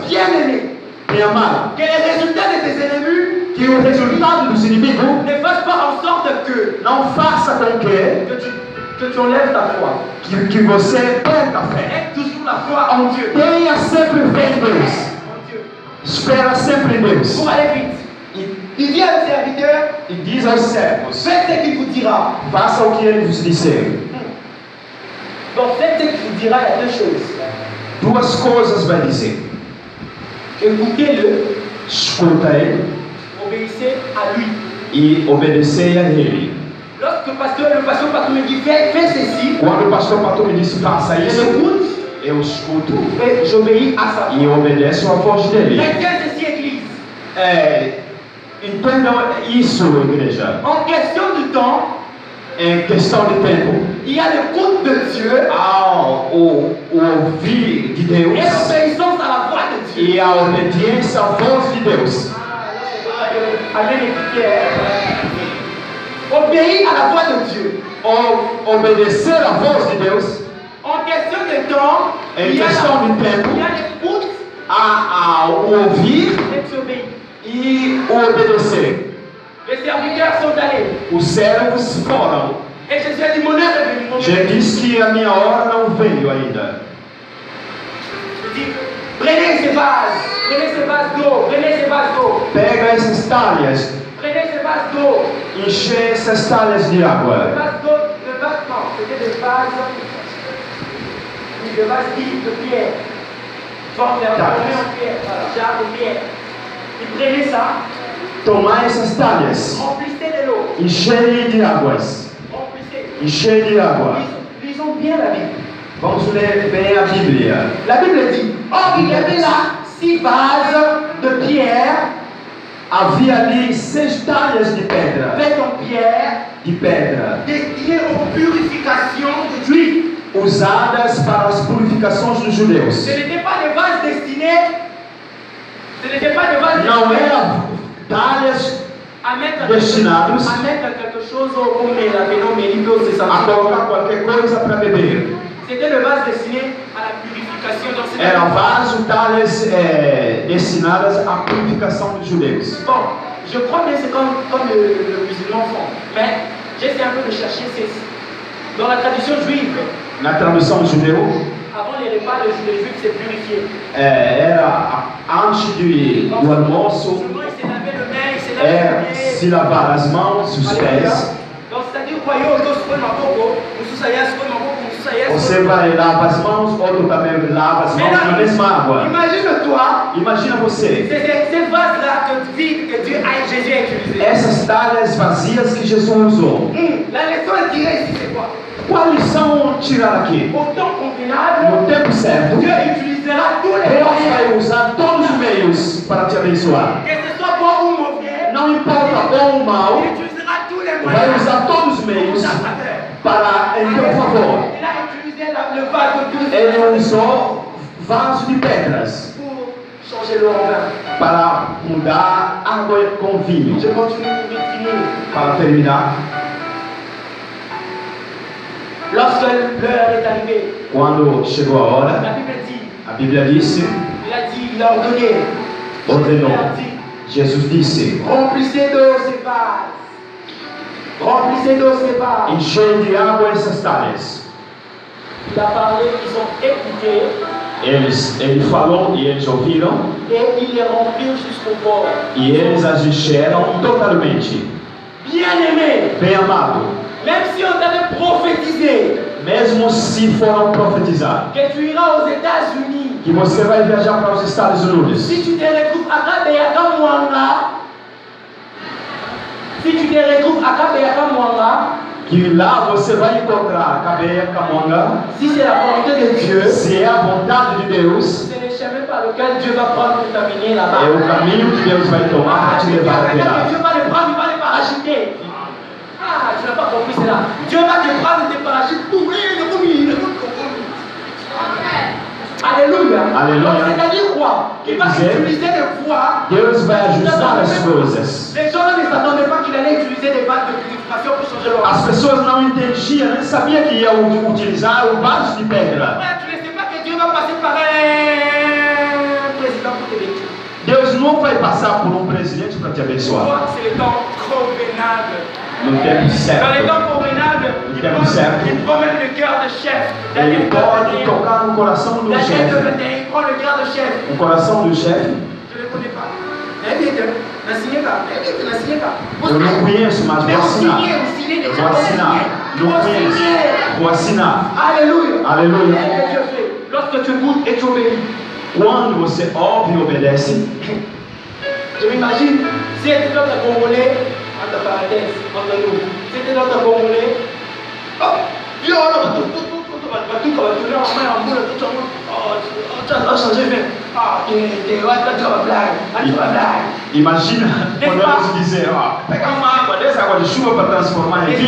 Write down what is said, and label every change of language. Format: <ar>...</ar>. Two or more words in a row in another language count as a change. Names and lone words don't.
<fr>Bien-aimé,</fr> <pt>Bem amado,</pt> <fr>que les résultats de tes ennemis</fr> <pt>que o resultado dos inimigos</pt> <fr>ne fassent pas en sorte que</fr> <pt>não faça com</pt> <fr>tu enlèves ta foi.</fr> <pt>que você perca a fé.</pt> <fr>Aie toujours la foi en Dieu.</fr> <pt>Tenha sempre fé em Deus.</pt> <fr>En Dieu.</fr> <pt>Espera sempre em Deus.</pt> <fr>Pour aller vite, Il dit à ses serviteurs,</fr> <pt>e diz aos servos:</pt> <fr>faites ce qu'il vous dira.</fr> <pt>faça o que ele vos disser.</pt> <fr>Donc faites ce qu'il vous dira, il y a deux choses.</fr> <pt>Duas coisas vai dizer:</pt> <fr>Écoutez-le,</fr> <pt>escuta ele</pt> <fr>obéissez à lui.</fr> <pt>e obedecei a ele.</pt> <fr>Lorsque le pasteur Patou me dit fais ceci,</fr> <pt>Quando o pastor Pato me disse faça</pt> <fr>je</fr> <pt>isso,</pt> <fr>l'écoute</fr> <pt>eu escuto</pt> <fr>et j'obéis à sa</fr> <pt>e</pt> <fr>voix.</fr> <pt>obedeço a voz dele.</pt> <fr>Retiens ceci, Église.</fr> <pt>Entendam isso, igreja.</pt> <fr>En question de temps,</fr> <pt>Em questão de tempo,</pt> <fr>il y a l'écoute de Dieu</fr> <pt>há o ouvir de</pt> <fr>et</fr> <pt>Deus</pt> <fr>l'obéissance à la voix de Dieu.</fr> <pt>e a obediência à voz de Deus.</pt> <fr>Amen, écoutez. Obéir à la voix de Dieu.</fr> <pt>Obedecer a voz de Deus</pt> <fr>En question de temps,</fr> <pt>em</pt> <fr>il y a</fr> <pt>questão de tempo,</pt> <fr>l'écoute</fr> <pt>há o ouvir</pt> <fr>et tu obéis.</fr> <pt>e o obedecer.</pt> <fr>Les serviteurs sont allés.</fr> <pt>Os servos foram.</pt> <fr>Et Jésus a dit, mon heure est venue.</fr> <pt>Já disse que a minha hora não veio ainda.</pt> <fr>Il dit, prenez ces vases d'eau,</fr> <pt>Pega essas talhas,</pt> <fr>prenez ces vases d'eau.</fr> <pt>enche essas talhas de</pt> <fr>Le</fr> <pt>água.</pt> <fr>vase d'eau, non, c'était des vases, oui, des vases de pierre.</fr> <pt>Formés en pierre, voilà, jarre de pierre.</pt> <fr>Il prenait ça,</fr> <pt>Tomar essas talhas,</pt> <fr>remplissez de l'eau,</fr> <pt>enchei de águas,</pt> <fr>remplissez.</fr> <pt>enchei de água.</pt> <fr>Lisons bien la Bible.</fr> <pt>Vamos ler bem a Bíblia.</pt> <fr>La Bible dit, or il y avait là 6 vases de pierre,</fr> <pt>Havia ali 6 talhas de pedra,</pt> <fr>faits en pierre, destinés aux purifications des Juifs.</fr> <pt>usadas para as purificações dos judeus.</pt> <fr>Ce n'était pas des vases destinés,</fr> <pt>Não eram talhas</pt> <fr>à mettre</fr> <pt>destinados</pt> <fr>quelque chose au c'est</fr> <pt>a colocar qualquer coisa para beber.</pt> <fr>C'était le vase destiné à la purification. Donc c'était</fr> <pt>Eram vasos, talhas destinadas à purificação dos judeus.</pt> <fr>bon, je crois bien que c'est comme le musulman font. Mais j'essaie un peu de chercher. Dans la tradition juive,</fr> <pt>Na tradução judeu,</pt> <fr>avant les repas, les juifs se purifiaient.</fr> <pt>era antes do almoço,</pt> <fr>Souvent, ils se lavaient le nez, ils se lavaient</fr> <pt>era</pt> <fr>le</fr> <pt>se</pt> <fr>nez.</fr> <pt>lavar as mãos, os pés.</pt> <fr>Donc c'est-à-dire quoi,</fr> <pt>yo, yo, se põe ma boca, se saia, Você vai lavar as mãos, outro também lava as mãos na mesma água.</pt> <fr>Imagine-toi,</fr> <pt>Imagina você,</pt> <fr>c'est ces vases-là que Jésus a utilisé.</fr> <pt>essas talhas vazias que Jesus usou.</pt> <fr>La leçon à tirer ici, c'est quoi?</fr> <pt>Qual lição tirar aqui?</pt> <fr>Au temps convenable,</fr> <pt>No tempo certo,</pt> <fr>Dieu utilisera tous les</fr> <pt>Deus</pt> <fr>moyens.</fr> <pt>vai usar todos os meios para te abençoar.</pt> <fr>Que ce soit bon ou mauvais,</fr> <pt>Não importa bom ou mal,</pt> <fr>il utilisera tous les</fr> <pt>vai</pt> <fr>moyens.</fr> <pt>usar todos os meios</pt> <fr>Pour ta faveur.</fr> <pt>para em teu favor.</pt> <fr>Il a utilisé le vase de</fr> <pt>Ele usou vaso de pedras</pt> <fr>pour changer l'eau en vin.</fr> <pt>para mudar água com vinho.</pt> <fr>Je continue pour vite finir.</fr> <pt>Para terminar,</pt> <fr>Lorsque l'heure est arrivée,</fr> <pt>quando chegou a hora,</pt> <fr>la Bible dit,</fr> <pt>a Bíblia disse,</pt> <fr>il a ordonné.</fr> <pt>ordenou.</pt> <fr>Il a dit,</fr> <pt>Jesus disse:</pt> <fr>remplissez d'eau ces vases. Remplissez d'eau ces vases.</fr> <pt>enchei de água essas talhas.</pt> <fr>Il a parlé, ils ont écouté</fr> <pt>Ele falou e eles ouviram</pt> <fr>et ils les remplirent jusqu'au bord.</fr> <pt>e eles as encheram totalmente.</pt> <fr>Bien-aimé,</fr> <pt>Bem amado,</pt> <fr>même si on t'avait prophétisé</fr> <pt>mesmo se foram profetizar</pt> <fr>que tu iras aux États-Unis,</fr> <pt>que você vai viajar para os Estados Unidos,</pt> <fr>si tu te retrouves à Kabeyaka Mwanga,</fr> <pt>que lá você vai encontrar Kabeya Kamonga,</pt> <fr>si c'est la volonté de Dieu,</fr> <pt>se é a vontade de Deus,</pt> <fr>c'est le chemin par lequel Dieu va prendre pour t'amener là-bas.</fr> <pt>é o caminho que Deus vai tomar para te levar até lá.</pt> <fr>Dieu va le prendre, il va le parachuter. Ah, tu n'as pas compris cela. Dieu va te prendre et te parachuter. Alléluia. Alléluia. Donc, c'est-à-dire quoi? Il va utiliser des voies.</fr> <pt>Deus vai ajustar as coisas.</pt> <fr>Les gens ne s'attendaient pas qu'il allait utiliser des vases de purification pour changer leur</fr> <pt>As pessoas não entendiam, nem sabiam que ia utilizar o vaso de pedra.</pt> <fr>Ouais, tu ne sais pas que Dieu va passer par un président pour te bénir.</fr> <pt>Deus não vai passar por um presidente para te abençoar.</pt> <fr>Pourquoi? C'est le temps convenable.</fr> <pt>No tempo</pt> <fr>Dans les</fr> <pt>certo.</pt> <fr>temps convenables, il prend même le cœur de chef.</fr> <pt>Ele pode tocar no coração do Daniel chefe. 21,</pt> <fr>il prend le cœur de chef.</fr> <pt>O coração do chefe.</pt> <fr>Je ne le connais pas. Il</fr> <pt>Eu não conheço, mas vou assinar. Vou assinar. Não conheço. Vou assinar.</pt> <fr>Alléluia.</fr> <pt>Aleluia.</pt> <fr>Lorsque tu écoutes et tu obéis.</fr> <pt>Quando você ouve e obedece,</pt> <fr>Je m'imagine, si c'était notre Congolais, entre parenthèses, entre nous, si c'était notre Congolais, oh, viens, on va tout,</fr> <pt>imagina podemos dizer, ó, pega uma água dessa água de chuva para transformar em vinho.</pt>